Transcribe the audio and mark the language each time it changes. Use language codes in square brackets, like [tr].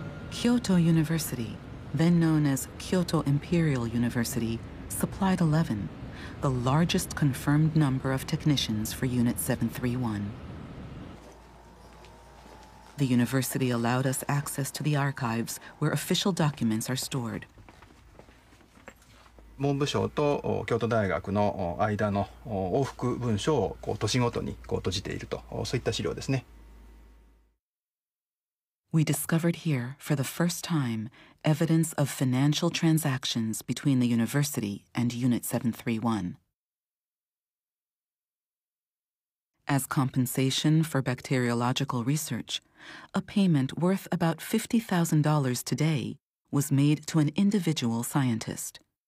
[en] Kyoto University, then known as Kyoto Imperial University, supplied 11, the largest confirmed number of technicians for Unit 731. The university allowed us access to the archives where official documents are stored. [ja] 文部省と京都大学の間の往復文書を年ごとに閉じていると、そういった資料ですね。 [en] We discovered here, for the first time, evidence of financial transactions between the university and Unit 731. As compensation for bacteriological research, a payment worth about $50,000 today was made to an individual scientist.